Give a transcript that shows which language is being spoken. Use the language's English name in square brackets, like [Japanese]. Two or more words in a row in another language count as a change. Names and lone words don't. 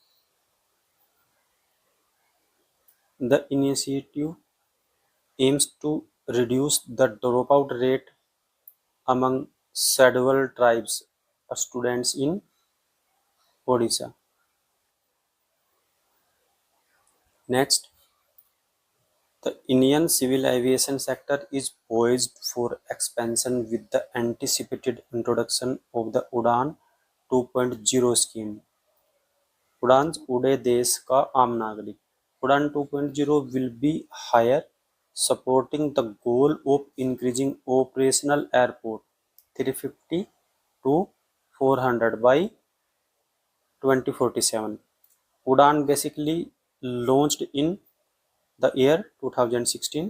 [English] The initiative aims to reduce the dropout rate among Sadwal tribes students in Odisha. Next, the Indian civil aviation sector is poised for expansion with the anticipated introduction of the Udan 2.0 scheme. [Hindi] Udan's उड़े देश का आम नागरिक. [English] Udan 2.0 will be higher, supporting the goal of increasing operational airport 350 to 400 by 2047. Udan basically launched in the year 2016.